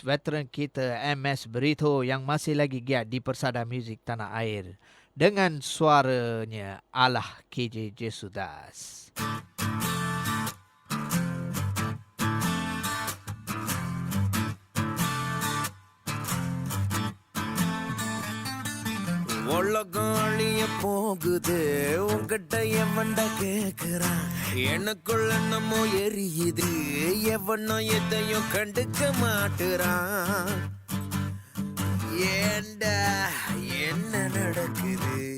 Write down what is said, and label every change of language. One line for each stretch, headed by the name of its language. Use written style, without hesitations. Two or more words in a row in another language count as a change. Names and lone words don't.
Malay: veteran kita MS Berito yang masih lagi giat di persada muzik tanah air dengan suaranya Alah KJ Jesudas.
Tamil: உலகம் அழிய போகுது உங்ககிட்ட எவன்டா கேக்குறான் எனக்குள்ள நம்ம எரியுது எவனும் எதையும் கண்டுக்க மாட்டுறான் ஏண்டா என்ன நடக்குது